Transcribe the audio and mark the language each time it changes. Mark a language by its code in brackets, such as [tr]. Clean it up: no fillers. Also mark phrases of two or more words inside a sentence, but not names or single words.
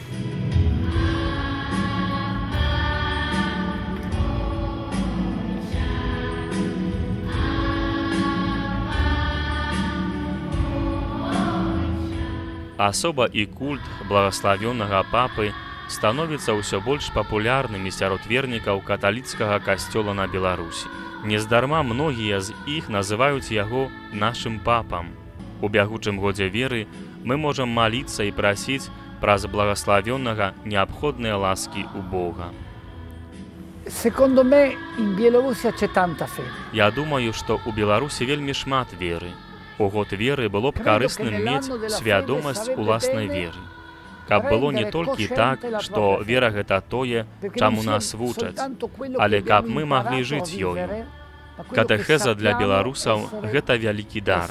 [be] Асоба і культ благаславённага папы становіцца ўсё больш папулярнымі сярод вернікаў каталіцкага касцёла на Беларусі. Нездарма многія з іх называюць яго нашым папам. У бягучым годзе веры мы можам маліцца і прасіць праз благаславённага неабходныя ласкі ў Бога. [it] Secondo me in Bielorussia c'è tanta fede. [be] Я думаю, што ў Беларусі вельмі шмат веры. У год веры было б карысным мець свядомасць уласнай веры. Каб было не толькі так, што вера гэта тое, чаму нас вучаць, але каб мы маглі жыць ёю. Катэхеза для беларусаў – гэта вялікі дар.